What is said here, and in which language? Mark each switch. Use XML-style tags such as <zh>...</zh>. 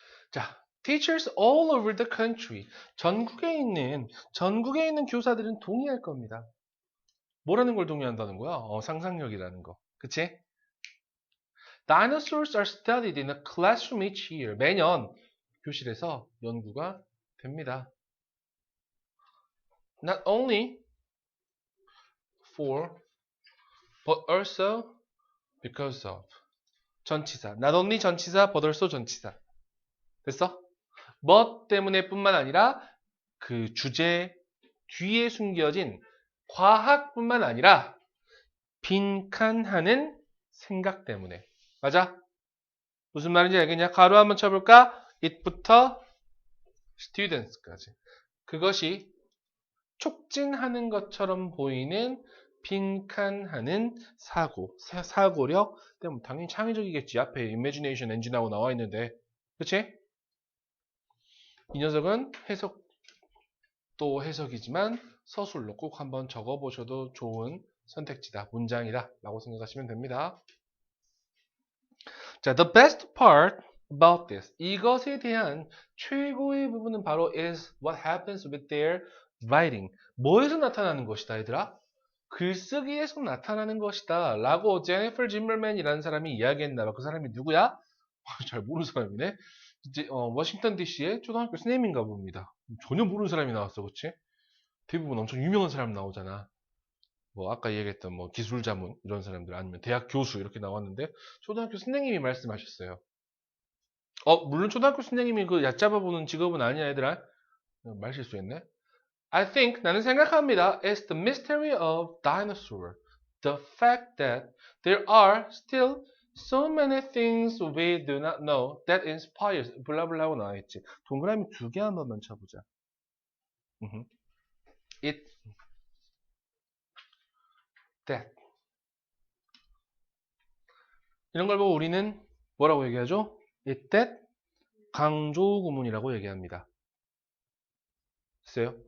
<ko>자,</ko> <en>teachers all over the country.</en> <ko>전국에 있는 교사들은 동의할 겁니다. 뭐라는 걸 동의한다는 거야? 상상력이라는 거. 그치?</ko> <en>Dinosaurs are studied in a classroom each year.</en> <ko>매년 교실에서 연구가 됩니다.</ko> <en>Not only for, but also because of.</en> <ko>전치사. not only 전치사, but also 전치사. 됐어? but 때문에 뿐만 아니라 그 주제 뒤에 숨겨진 과학뿐만 아니라 빈칸하는 생각 때문에. 맞아? 무슨 말인지 알겠냐? 가로 한번 쳐볼까? it부터 students까지. 그것이 촉진하는 것처럼 보이는 빈칸하는 사고력 때문에 당연히 창의적이겠지. 앞에 imagination engine하고 나와 있는데. 그치? 이 녀석은 또 해석이지만 서술로 꼭 한번 적어보셔도 좋은 선택지다, 문장이다 라고 생각하시면 됩니다.</ko> <en>자, the best part about this.</en> <ko>이것에 대한 최고의 부분은 바로</ko> <en>is what happens with their writing.</en> <ko>뭐에서 나타나는 것이다, 얘들아? 글쓰기에서 나타나는 것이다 라고 제니퍼 짐merman이라는 사람이 이야기했나 봐. 그 사람이 누구야? 잘 모르는 사람이네. 이제 워싱턴 DC의 초등학교 선생님인가 봅니다. 전혀 모르는 사람이 나왔어, 그치? 대부분 엄청 유명한 사람 나오잖아. 뭐 아까 얘기했던 뭐 기술자문 이런 사람들 아니면 대학 교수 이렇게 나왔는데 초등학교 선생님이 말씀하셨어요. 물론 초등학교 선생님이 그 얕잡아 보는 직업은 아니야, 얘들아. 말 실수했네.</ko> <en>I think</en> <ko>나는 생각합니다.</ko> <en>It's the mystery of dinosaur. The fact that there are still so many things we do not know that inspires</en> <ko>블라블라 하고 나와있지. 동그라미 2개 한 번만 쳐보자. It that 이런 걸 보고 우리는 뭐라고 얘기하죠? It that 강조 구문이라고 얘기합니다. 글쎄요.</ko>